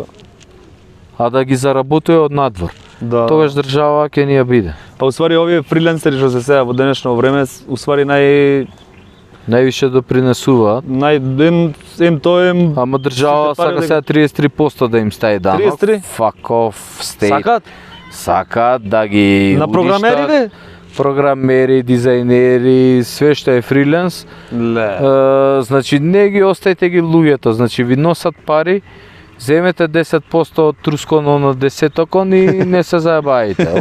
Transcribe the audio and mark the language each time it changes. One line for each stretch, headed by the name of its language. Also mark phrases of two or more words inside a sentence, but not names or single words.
Macedonian: а да ги заработува од надвор. Да. Тогаш држава ќе ни ја биде. Па усвари овие фрилансери што се сега во денешно време, усвари Највише допринесуваат. ем тоа ем Ама држава Сите пари сака да сега 33% да им стави данок. 33?
English: Fuck off, state.
Macedonian: сакаат Сакаат да ги на уништат. програмерите. Програмери, дизајнери, све што е фриленс. Ле. Значи не ги остајте ги луѓето, значи ви носат пари, земете 10% од трусконо на десетокон и не се заебајте.